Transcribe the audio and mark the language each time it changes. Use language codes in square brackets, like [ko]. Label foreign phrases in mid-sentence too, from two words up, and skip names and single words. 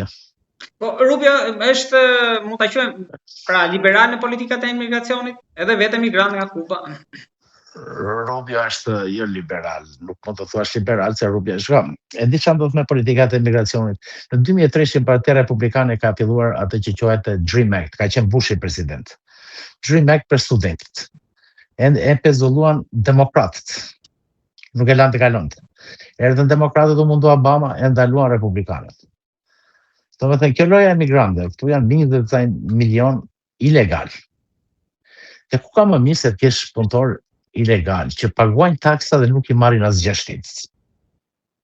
[sq] Po Rubio është, mund ta quajmë, pra liberal në politikat e imigracionit, edhe vetë migrant nga Kuba. Rubio është jo liberal, nuk mund të thuash liberal se Rubio është gam. E di çfarë do të me politikat e imigracionit. Në 2003 Partia Republikane ka filluar atë që quhet Dream Act, ka qenë Bushi president. Dream Act për studentët. E pezulluan demokratët. Nuk e lanë të kalonte. Erdhën demokratët u mundu Obama, e ndaluan republikanët. Do të thënë, kjo loja e migrantëve, këtu janë 20 milion ilegal. Dhe ku ka më mirë se të kesh punëtor ilegal që paguajnë taksa dhe nuk i marrin asgjë shtetës.